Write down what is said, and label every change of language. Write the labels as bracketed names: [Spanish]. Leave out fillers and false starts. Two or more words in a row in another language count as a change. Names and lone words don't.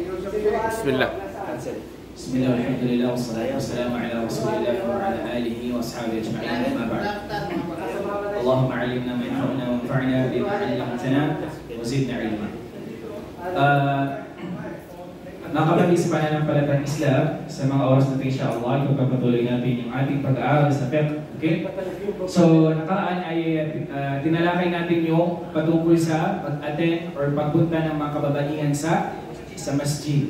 [Arabic] Bismillah. بسم الله، الحمد لله، والصلاة والسلام على رسول الله وعلى آله وأصحابه أجمعين، أما بعد. اللهم علمنا ما ينفعنا وانفعنا بما علمتنا وزدنا علما. [Filipino] Mga kapatid sa pananampalatayang Islam, sa mga oras natin insyaAllah, ipagpapatuloy natin yung ating pag-aaral sa fiqh. Okay? So, nakaraan ay tinalakay natin yung patungkol sa pag-attend or pagpunta ng mga kababaihan sa masjid.